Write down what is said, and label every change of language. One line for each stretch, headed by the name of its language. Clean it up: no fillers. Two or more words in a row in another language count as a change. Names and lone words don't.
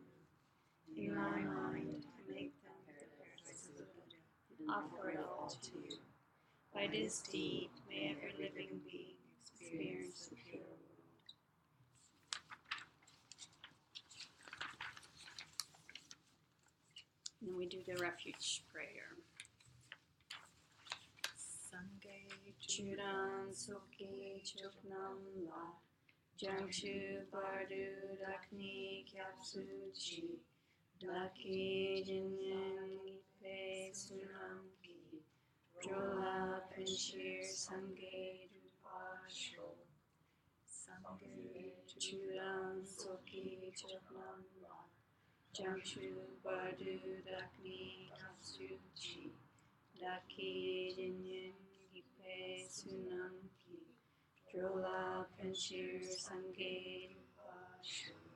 English: In my mind, I make them the prayers of Buddha, and offer it all to you. By this deed, may every living being experience the pure world. And we do the refuge prayer.
Tibetan: སངས་རྒྱས་ ཆོས་དང་ ཚོགས་ཀྱི་ མཆོག་རྣམས་ ལ་ བྱང་ཆུབ་ བར་དུ་ བདག་ནི སྐྱབས་སུ་མཆི་ བདག་གིས་ སྦྱིན་སོགས་ བགྱིས་པའི་ བསོད་ནམས་ཀྱིས་ འགྲོ་ལ་ ཕན་ཕྱིར་ སངས་རྒྱས་ འགྲུབ་པར་ཤོག སངས་རྒྱས་ ཆོས་དང་ ཚོགས་ཀྱི་ མཆོག་རྣམས་ ལ་ བྱང་ཆུབ་ བར་དུ་ བདག་ནི་ སྐྱབས་སུ་མཆི་ བདག་གིས་ སྦྱིན་སོགས་ བགྱིས་པའི་ བསོད་ནམས་ཀྱིས་ འགྲོ་ལ་ ཕན་ཕྱིར་ སངས་རྒྱས་ འགྲུབ་པར་ཤོག